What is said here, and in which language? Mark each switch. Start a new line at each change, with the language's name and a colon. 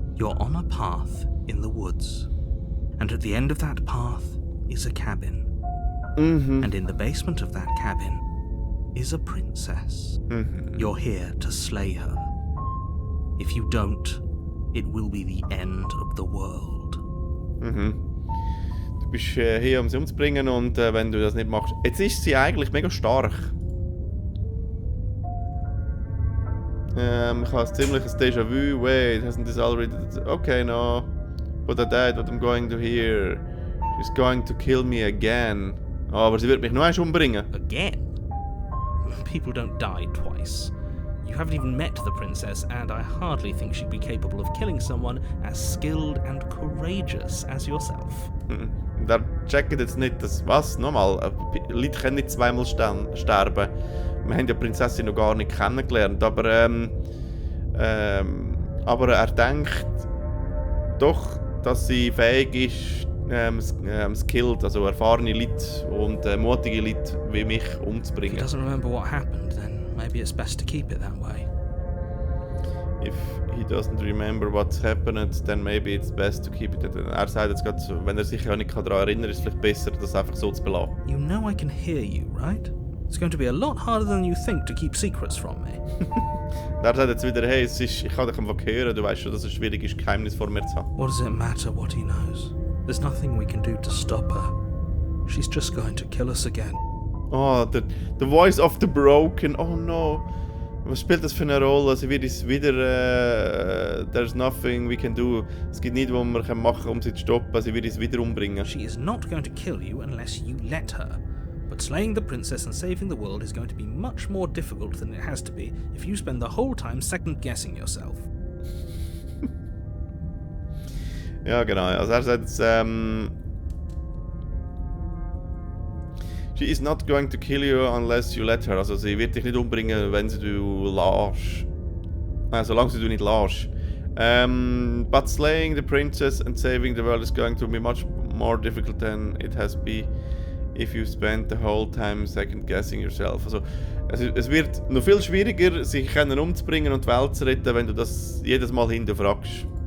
English: You're on a path in the woods, and at the end of that path is a cabin. And in the basement of that cabin is a princess. You're here to slay her. If you don't, it will be the end of the world.
German: Du bist hier, um sie umzubringen und wenn du das nicht machst... Jetzt ist sie eigentlich mega stark. Ich habe ein ziemliches Déjà-vu.
English: Wait, hasn't this already... Okay, no. But I died, what I'm going to hear. She's going to kill me again.
German: Oh, aber sie wird mich nur eins umbringen.
English: Again? People don't die twice. You haven't even met the princess, and I hardly think she'd be capable of killing someone as skilled and courageous as yourself.
German: Da checkt jetzt nicht, dass... Was? Nochmal? Leute können nicht zweimal sterben. Wir haben ja die Prinzessin noch gar nicht kennengelernt, aber er denkt doch, dass sie fähig ist, skilled, also erfahrene Leute und mutige Leute wie mich
English: If he
German: umzubringen.
English: doesn't remember what happened, then maybe it's best to keep it that way. If he doesn't remember what's happened, then maybe it's best to keep it.
German: Er sagt jetzt gerade, wenn er sich ja nicht daran erinnern kann, ist es vielleicht besser, das einfach so zu belassen.
English: You know I can hear you, right? It's going to be a lot harder than you think to keep secrets from me.
German: Er sagt jetzt wieder, hey, ich kann dich einfach hören, du weißt schon, dass es schwierig ist, Geheimnis vor mir zu haben.
English: What does it matter what he knows? There's nothing we can do to stop her. She's just going to kill us again. Oh, the voice of the broken, oh no.
German: Was spielt das für eine Rolle? Also wird es wieder,
English: there's nothing we can do.
German: Es gibt nichts, was wir machen können, um sie zu stoppen. Sie wird es wieder umbringen.
English: She is not going to kill you unless you let her. But slaying the princess and saving the world is going to be much more difficult than it has to be if you spend the whole time second-guessing yourself.
German: Ja, genau. Also er sagt jetzt,
English: she is not going to kill you unless you let her.
German: Also sie wird dich nicht umbringen, wenn sie du lässt. Solange sie du nicht lässt.
English: But slaying the princess and saving the world is going to be much more difficult than it has been if you spend the whole time second guessing yourself.
German: Also es wird noch viel schwieriger, sich umzubringen und die Welt zu retten, wenn du das jedes Mal hinterfragst.